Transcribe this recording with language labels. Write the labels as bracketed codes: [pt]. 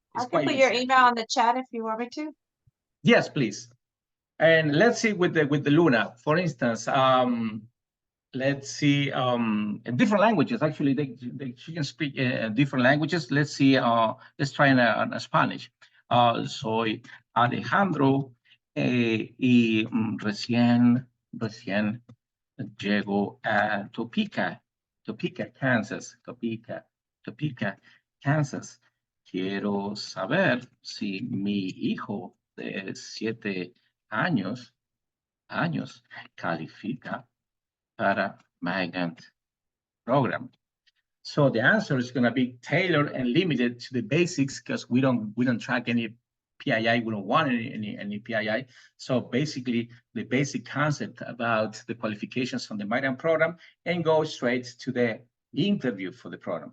[en] I can put your email on the chat if you want me to. Yes, please. And let's see with the Luna, for instance. Let's see, different languages. Actually, she can speak different languages. Let's see, let's try in Spanish. [es] Soy Alejandro y recién llego a Topeka, Kansas. Topeka, Kansas. Quiero saber si mi hijo de 7 años califica para migrant program. [en] So the answer is going to be tailored and limited to the basics because we don't track any PII. We don't want any PII. So basically, the basic concept about the qualifications on the migrant program and go straight to the interview for the program.